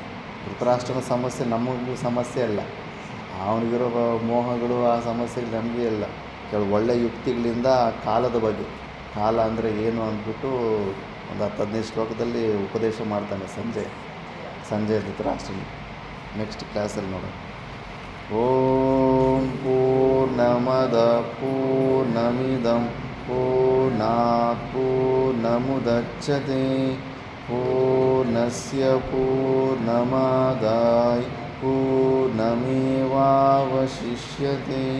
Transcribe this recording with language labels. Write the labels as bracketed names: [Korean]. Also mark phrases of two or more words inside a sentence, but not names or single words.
[Kannada] ಧೃತರಾಷ್ಟ್ರನ ಸಮಸ್ಯೆ ನಮಗೂ ಸಮಸ್ಯೆ ಅಲ್ಲ, ಅವನಿಗಿರೋ ಮೋಹಗಳು ಆ ಸಮಸ್ಯೆಗಳು ನಮಗೆ ಇಲ್ಲ. ಕೆಲವು ಒಳ್ಳೆಯ ಯುಕ್ತಿಗಳಿಂದ ಕಾಲದ ಬಗ್ಗೆ, ಕಾಲ ಅಂದರೆ ಏನು ಅಂದ್ಬಿಟ್ಟು ಒಂದು 10-15 ಶ್ಲೋಕದಲ್ಲಿ ಉಪದೇಶ ಮಾಡ್ತಾನೆ ಸಂಜಯ ಧೃತರಾಷ್ಟ್ರನ. ನೆಕ್ಸ್ಟ್ ಕ್ಲಾಸಲ್ಲಿ ನೋಡೋಣ. [Sanskrit] ಓಂ ಪೂರ್ಣಮದ ಪೂರ್ಣಮಿದಂ ಪೂರ್ಣಾತ್ ಪೂರ್ಣಮುದಚ್ಯತೆ ಪೂರ್ಣಸ್ಯ ಪೂರ್ಣಮಾದಾಯ ಪೂರ್ಣಮೇವಾವಶಿಷ್ಯತೆ.